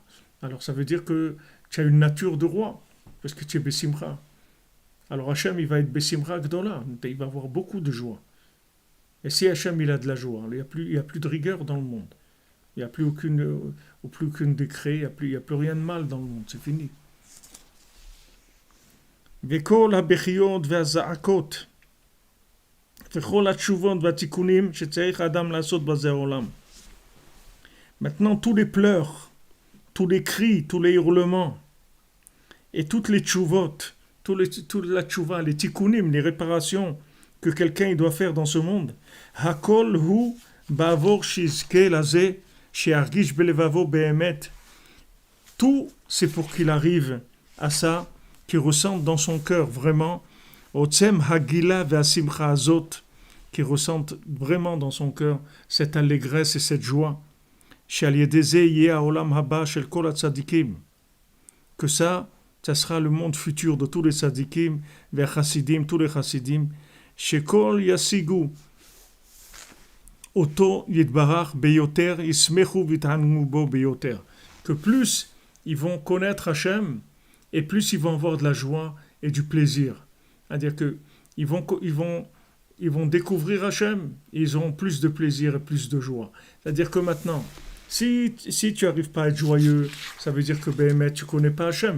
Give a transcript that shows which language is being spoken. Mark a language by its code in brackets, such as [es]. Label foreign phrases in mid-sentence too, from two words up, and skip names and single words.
[fr] Alors ça veut dire que tu as une nature de roi, parce que tu es Bessimra. Alors Hachem, il va être Bessimra Gdola, il va avoir beaucoup de joie. Et si Hachem, il a de la joie, il n'y a plus de rigueur dans le monde. Il n'y a plus aucun décret, il n'y a plus rien de mal dans le monde, c'est fini. [he] וכל הבכיות והזעקות וכל התשובות והתיקונים שצריך האדם לעשות בזה העולם. [fr] Maintenant, tous les pleurs, tous les cris, tous les hurlements et toutes les tchouvot, toute la tchouva, les tikkunim, les réparations que quelqu'un doit faire dans ce monde, [he] הכל הוא בעבור שיזכה לזה שירגיש בלבבו באמת. [fr] Tout, c'est pour qu'il arrive à ça, qui ressentent dans son cœur vraiment, [he] עוצם הגילה והשמחה הזאת, [fr] qui ressentent vraiment dans son cœur cette allégresse et cette joie. [he] שזה יהיה עולם הבא של כל הצדיקים. [fr] Que ça sera le monde futur de tous les tzadikim, Ve'chassidim, tous les chassidim. [he] שכל ישיגו אותו יתברך ביותר ישמחו ויתענגו בו ביותר. [fr] Que plus ils vont connaître Hachem, et plus ils vont avoir de la joie et du plaisir. C'est-à-dire qu'ils vont découvrir Hachem, et ils auront plus de plaisir et plus de joie. C'est-à-dire que maintenant, si tu n'arrives pas à être joyeux, ça veut dire que tu ne connais pas Hachem.